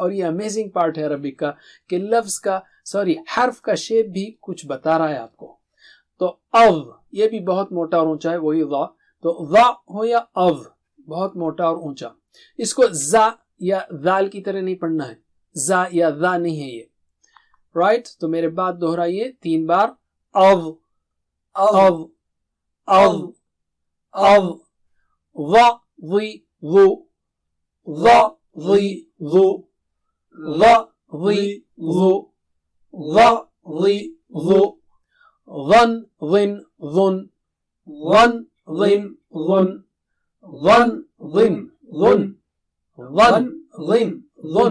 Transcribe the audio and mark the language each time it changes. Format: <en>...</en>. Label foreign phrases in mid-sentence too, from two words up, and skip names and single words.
<ur>اور یہ</ur> <en>amazing part</en> <ur>ہے عربک کا کہ لفظ کا حرف کا شیپ بھی کچھ بتا رہا ہے آپ کو. تو او یہ بھی بہت موٹا اور اونچا ہے، وہی وا. تو وا ہو یا او، بہت موٹا اور اونچا. اس کو زا یا ذال کی طرح نہیں پڑھنا ہے، زا یا ذا نہیں ہے یہ. رائٹ. تو میرے بعد دہرائیے 3 بار. او او او او. وا، وی، وو، وا، وی، وو، وا، وی، وو، وا، وی، وو. ون، ون، ون، ون، ون، ون، ون، ون، ون، ون، ون، ون.</ur>